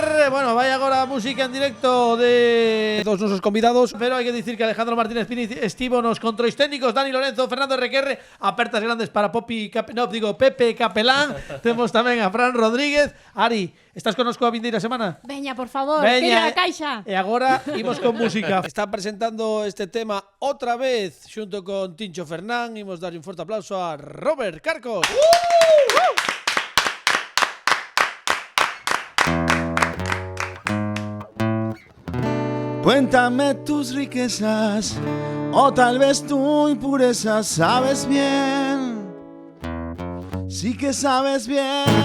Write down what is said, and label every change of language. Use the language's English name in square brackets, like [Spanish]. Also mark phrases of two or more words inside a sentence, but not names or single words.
[Galician] Bueno, vai agora a música en directo de dos nosos convidados, pero hai que dicir que Alejandro Martínez Pini estivo nos controis técnicos, Dani Lorenzo, Fernando Requerre, apertas grandes para Pepe Capelán. Temos tamén a Fran Rodríguez. Ari, estás connosco a vindeira semana? Veña, por favor, Veña, pide a caixa. E agora imos con música. Está presentando este tema outra vez xunto con Tincho Fernán. Imos darlle un forte aplauso a Robert Carcos. [Spanish] Cuéntame tus riquezas o tal vez tu impureza, sabes bien, sí que sabes bien.